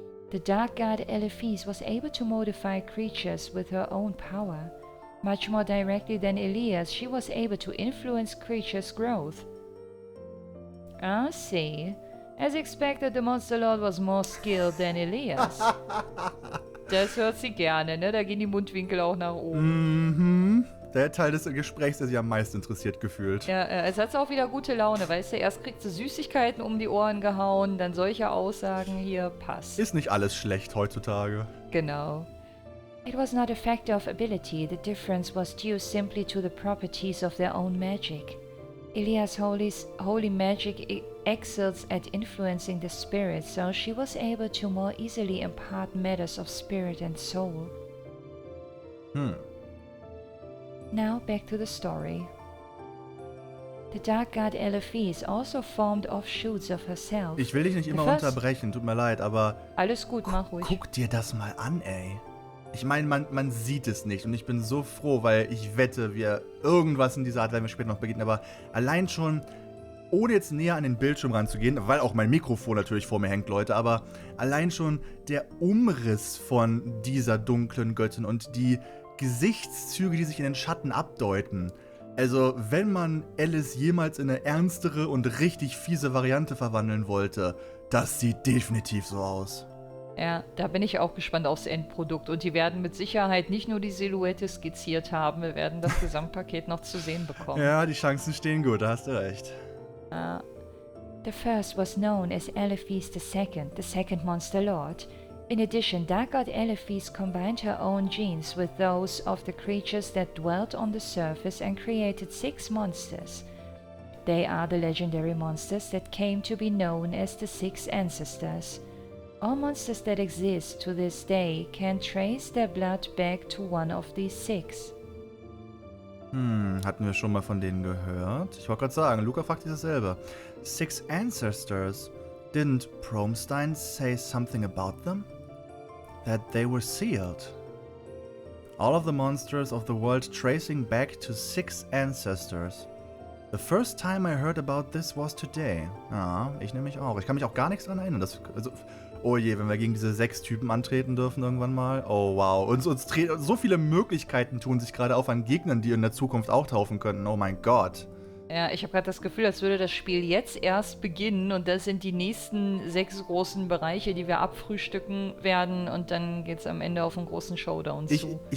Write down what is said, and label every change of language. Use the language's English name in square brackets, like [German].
[English] The dark god Eliphaz was able to modify creatures with her own power. Much more directly than Ilias, she was able to influence creatures' growth. I see. As expected, the Monster Lord was more skilled than Ilias. [German] Das hört sie gerne, ne? Da gehen die Mundwinkel auch nach oben. Mhm. Der Teil des Gesprächs, der sie am meisten interessiert, gefühlt. Ja, es hat auch wieder gute Laune, weißt du? Erst kriegt sie Süßigkeiten um die Ohren gehauen, dann solche Aussagen hier, passt. Ist nicht alles schlecht heutzutage. Genau. [English] It was not a factor of ability, the difference was due simply to the properties of their own magic. Ilias' holy magic excels at influencing the spirit, so she was able to more easily impart matters of spirit and soul. Now back to the story. The dark god Elephes also formed offshoots of herself. [German] Ich will dich nicht immer unterbrechen, tut mir leid, aber... Alles gut, mach ruhig. Guck dir das mal an, ey. Ich meine, man sieht es nicht und ich bin so froh, weil ich wette, wir irgendwas in dieser Art werden wir später noch beginnen, aber allein schon, ohne jetzt näher an den Bildschirm ranzugehen, weil auch mein Mikrofon natürlich vor mir hängt, Leute, aber allein schon der Umriss von dieser dunklen Göttin und die Gesichtszüge, die sich in den Schatten abdeuten. Also, wenn man Alice jemals in eine ernstere und richtig fiese Variante verwandeln wollte, das sieht definitiv so aus. Ja, da bin ich auch gespannt aufs Endprodukt. Und die werden mit Sicherheit nicht nur die Silhouette skizziert haben, wir werden das Gesamtpaket noch zu sehen bekommen. Ja, die Chancen stehen gut, da hast du recht. [English] The first was known as Elephes the second Monster Lord. In addition, Dark God Elephes combined her own genes with those of the creatures that dwelt on the surface and created 6 monsters. They are the legendary monsters that came to be known as the 6 Ancestors. All monsters that exist to this day can trace their blood back to one of these 6. [German] Hatten wir schon mal von denen gehört? Ich wollte gerade sagen, Luka fragt sich dasselbe. [English] 6 Ancestors. Didn't Promstein say something about them? That they were sealed. All of the monsters of the world tracing back to 6 ancestors. The first time I heard about this was today. [German] Ja, ich nämlich auch. Ich kann mich auch gar nichts dran erinnern. Oh je, wenn wir gegen diese 6 Typen antreten dürfen irgendwann mal. Oh wow. Und so viele Möglichkeiten tun sich gerade auf an Gegnern, die in der Zukunft auch taufen könnten. Oh mein Gott. Ja, ich habe gerade das Gefühl, als würde das Spiel jetzt erst beginnen und das sind die nächsten 6 großen Bereiche, die wir abfrühstücken werden und dann geht's am Ende auf einen großen Showdown zu.